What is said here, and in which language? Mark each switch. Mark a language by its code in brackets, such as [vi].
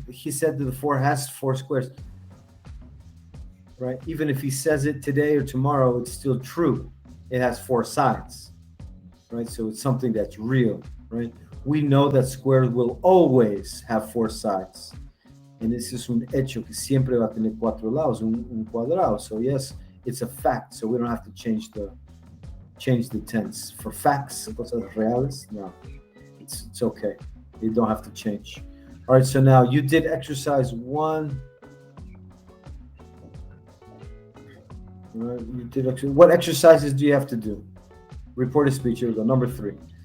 [en] He said that the 4 has 4 squares, right? Even if he says it today or tomorrow, it's still true. It has 4 sides, right? So it's something that's real, right? We know that squares will always have 4 sides. And this is [es] un hecho que siempre va a tener 4 lados, un cuadrado. [en] So yes, it's a fact. So we don't have to change the tense. For facts, [es] cosas reales, [en] no, it's okay. You don't have to change. All right, so now you did exercise 1. All right, you did what exercises do you have to do? Reported speech, here we go, number 3.